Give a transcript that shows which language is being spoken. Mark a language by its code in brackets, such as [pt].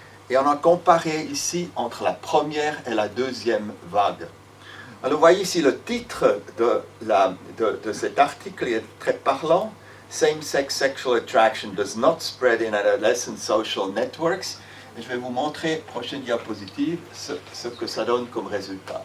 [fr] Et on a comparé ici entre la première et la deuxième vague. Alors, vous voyez ici le titre de cet article est très parlant. [en] Same-sex sexual attraction does not spread in adolescent social networks. [fr] Et je vais vous montrer, prochaine diapositive, ce que ça donne comme résultat.